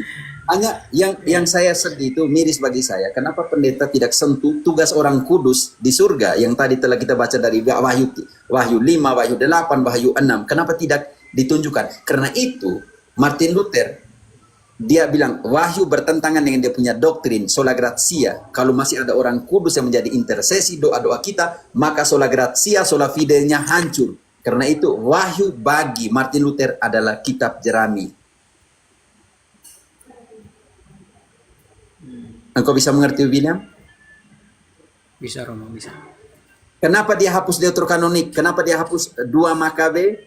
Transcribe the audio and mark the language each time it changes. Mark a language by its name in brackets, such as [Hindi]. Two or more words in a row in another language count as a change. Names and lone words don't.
[Indonesian] Hanya yang saya sedih itu miris bagi saya. Kenapa pendeta tidak sentuh tugas orang kudus di surga yang tadi telah kita baca dari Wahyu 5, Wahyu 8, Wahyu 6. Kenapa tidak ditunjukkan? Karena itu Martin Luther dia bilang wahyu bertentangan dengan dia punya doktrin [Latin] sola gratia. [Indonesian] Kalau masih ada orang kudus yang menjadi intercesi doa-doa kita, maka [Latin] sola gratia, sola fide- [Indonesian] nya hancur. Karena itu wahyu bagi Martin Luther adalah kitab jerami. Engkau bisa mengerti William? bisa, Romo, bisa. Kenapa dia hapus Deuterokanonik? Kenapa dia hapus 2 Makabe?